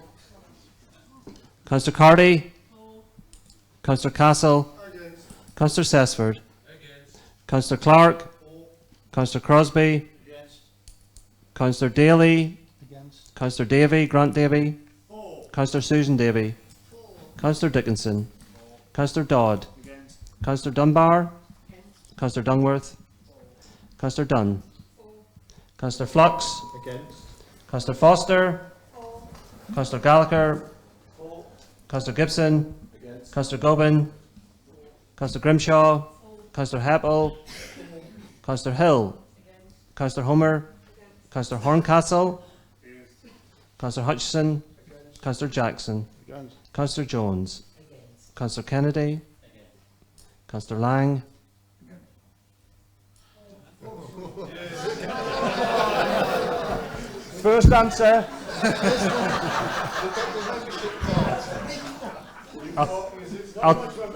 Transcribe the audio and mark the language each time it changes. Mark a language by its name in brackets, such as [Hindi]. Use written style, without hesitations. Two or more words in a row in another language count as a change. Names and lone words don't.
[English] Councillor Carty. Councillor Castle. Against. Councillor Sessford. Against. Councillor Clark. Councillor Crosby. Against. Councillor Daly. Against. Councillor Davy, Grant Davy. Councillor Susan Davy. Councillor Dickinson. Councillor Dodd. Councillor Dunbar. Councillor Dungworth. Councillor Dunn. Councillor Flux. Councillor Foster. Councillor Gallagher. Councillor Gibson. Councillor Gobin. Councillor Grimshaw. Councillor Heppel. Councillor Hill. Councillor Homer. Councillor Horncastle. Councillor Hutchison. Councillor Jackson. Councillor Jones. Councillor Kennedy. Councillor Lang. First answer. I'll